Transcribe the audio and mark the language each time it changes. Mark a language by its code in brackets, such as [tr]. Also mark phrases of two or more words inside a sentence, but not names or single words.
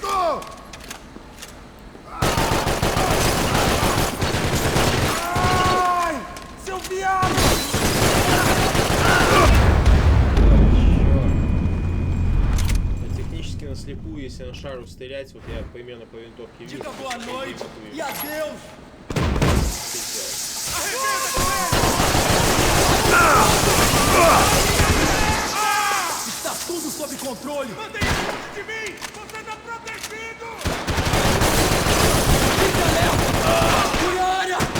[pt] Ai! Seu viado! [ru] Технически наслепую, если на шару стрелять, вот я поименно по винтовке вижу. [pt] Diga boa noite e adeus! Está tudo sob controle! Mandem isso longe de mim! Você tá protegido! Fica alerta! Cuiara!